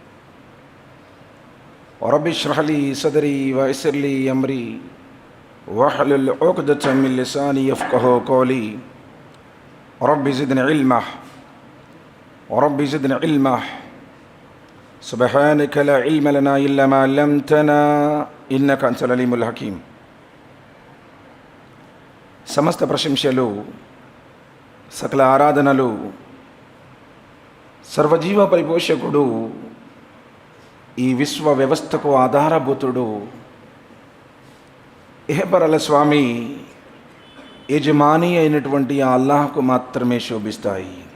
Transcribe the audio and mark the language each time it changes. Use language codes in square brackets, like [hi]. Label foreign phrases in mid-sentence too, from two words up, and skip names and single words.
[ar] رب اشرح لي صدري و يسر لي أمري واحلل عقدة من لساني يفقهوا قولي. رب زدني علما سبحانك لا علم لنا إلا ما علمتنا إنك أنت العليم الحكيم. [te] समस्त प्रशंसలు సకల ఆరాధనలు సర్వజీవ పరిపోషకుడు ఈ విశ్వ వ్యవస్థకు ఆధారభూతుడు ఇహపరల స్వామి యజమాని అయినటువంటి ఆ అల్లాహ్కు మాత్రమే శోభిస్తాయి.